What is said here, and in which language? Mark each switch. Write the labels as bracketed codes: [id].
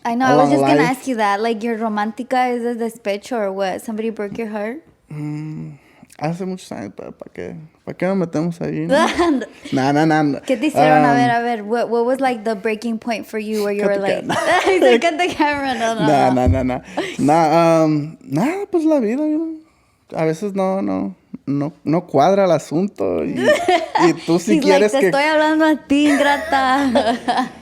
[en] I know. I was just gonna ask you that. Like, your romántica is a despecho or what? Somebody broke your heart? [es] Hace muchos años, pero ¿para qué? ¿Para qué nos metemos ahí? No. ¿Qué te hicieron? A ver. [en] What was like the breaking point for you where you were like, cut the camera? [es] No. Nada, pues la vida, [en] you know. [es] A veces no cuadra el asunto y tú si quieres like, te estoy hablando a ti, ingrata.